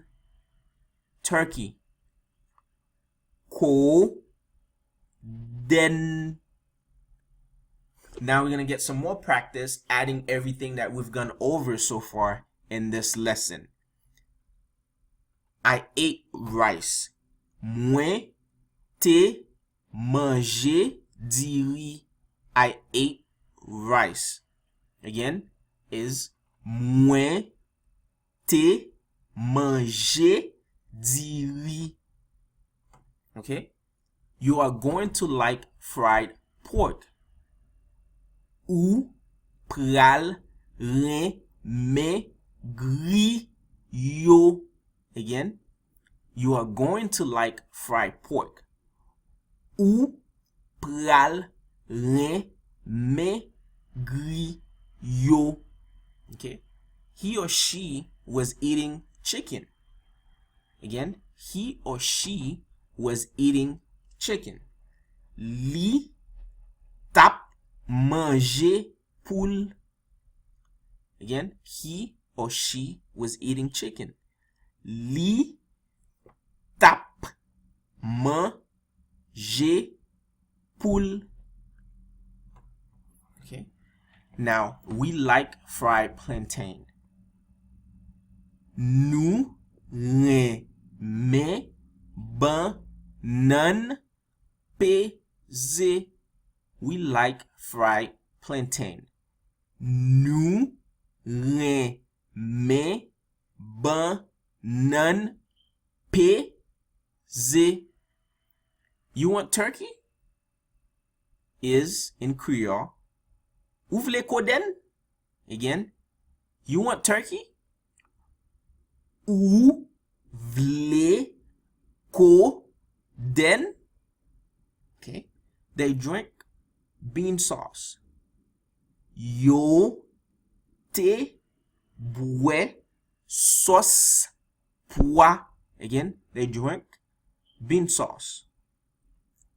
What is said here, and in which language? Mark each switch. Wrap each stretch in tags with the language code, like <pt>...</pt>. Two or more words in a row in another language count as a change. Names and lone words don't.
<en>Turkey, koden. Now we're going to get some more practice adding everything that we've gone over so far in this lesson. I ate rice.</en> <ht>Mwen te manje diri.</ht> <en>I ate rice. Again, is</en> <ht>mwen te manje diri.</ht> <en>Okay? You are going to like fried pork.</en> <ht>Ou pral reme griot.</ht> <en>Again, you are going to like fried pork.</en> <ht>Ou pral reme griot.</ht> <en>Okay, he or she was eating chicken. Again, he or she was eating chicken.</en> <ht>Li tap manje poule.</ht> <en>Again, he or she was eating chicken.</en> <ht>Li tap manje poule.</ht> <en>Okay. Now, we like fried plantain.</en> <ht>Nou reme banan peze.</ht> <en>We like fried plantain.</en> <ht>Nou reme banan peze.</ht> <en>You want turkey? Is in Creole.</en> <ht>Ou vle koden?</ht> <en>Again, you want turkey?</en> <ht>Ou vle koden?</ht> <en>Okay. They drink bean sauce.</en> <ht>Yo te boue sauce pois.</ht> <en>Again, they drink bean sauce.</en>